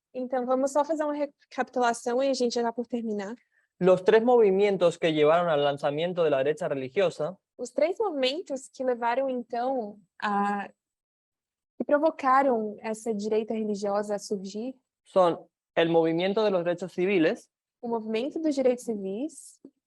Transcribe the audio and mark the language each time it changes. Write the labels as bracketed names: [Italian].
[Portuguese] Então, vamos só fazer uma recapitulação e a gente já está por terminar. [Spanish] Los tres movimientos que llevaron al lanzamiento de la derecha religiosa [Portuguese] Os três movimentos que levaram, então, que provocaram essa direita religiosa a surgir, [Spanish] son el movimiento de los derechos civiles, [Portuguese] o movimento dos direitos civis,